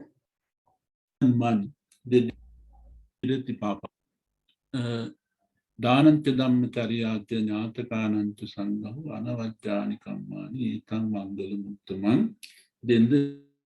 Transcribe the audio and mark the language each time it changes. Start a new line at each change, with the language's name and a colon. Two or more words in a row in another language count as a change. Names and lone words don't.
English: money. They did the papa.
Pali: Dhananta Dhammacharya Jnatakananta Sangaho Anavajjani Kammani Ekam Mangala Muttamam.
English: Then the